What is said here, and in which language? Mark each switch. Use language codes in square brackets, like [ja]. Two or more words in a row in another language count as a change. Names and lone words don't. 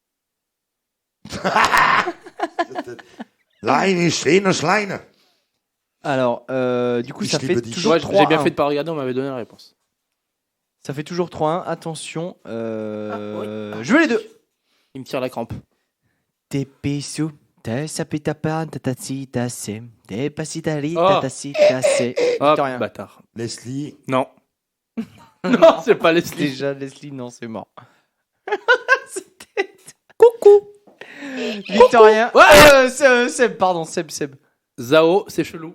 [de] Line ist schönes Line. [fr] Alors, du coup, [de] Ich [fr] ça [de] liebe [fr] fait [de] dich. [fr] toujours Ouais, 3-1. j'ai bien fait de pas regarder, on m'avait donné la réponse. Ça fait toujours 3-1. Attention. Je veux les deux. Il me tire la crampe. Te piso, te sapita pan, tatasi, tase, te pasitari, Oh. tatasi, tase. Ah, Victorien. bâtard. Leslie. Non. Non, c'est pas Leslie. Déjà, Leslie, non, c'est mort. C'était. Coucou. Victorien. Ouais. Seb, pardon, Seb. Zao, c'est chelou.